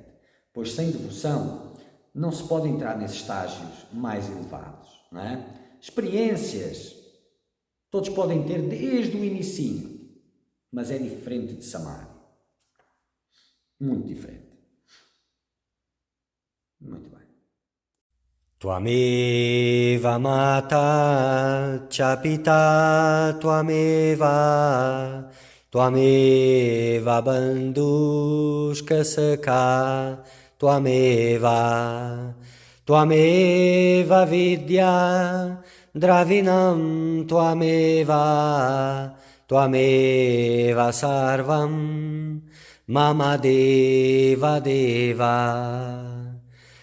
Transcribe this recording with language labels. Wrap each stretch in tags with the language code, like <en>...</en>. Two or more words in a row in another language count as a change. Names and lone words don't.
<pt>Pois sem devoção não se pode entrar nesses estágios mais elevados. Não é? Experiências todos podem ter desde o inicinho, mas é diferente de samadhi. Muito diferente. Muito bem.</pt> <sa>Tvameva mata cha pita tvameva bandhushka sakha tvameva vidya dravinam tvameva sarvam mama deva deva.</sa>